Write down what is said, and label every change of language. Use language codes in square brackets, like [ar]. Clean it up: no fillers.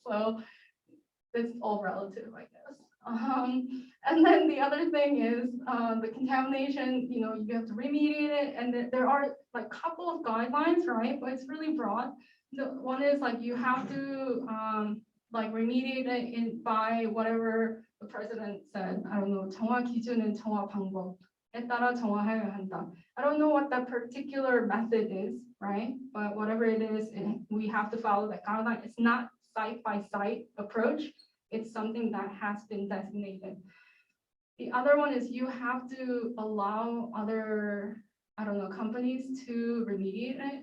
[en] So it's all relative, I guess. And then the other thing is the contamination, you have to remediate it. And there are like a couple of guidelines, right? But it's really broad. The one is like you have to like remediate it by whatever the president said. I don't know, [ko] 정화 기준은 정화 방법에 따라 정화해야 한다. [en] I don't know what that particular method is, right? But whatever it is, we have to follow that guideline. It's not site by site approach. It's something that has been designated. The other one is you have to allow other, I don't know, companies to remediate it.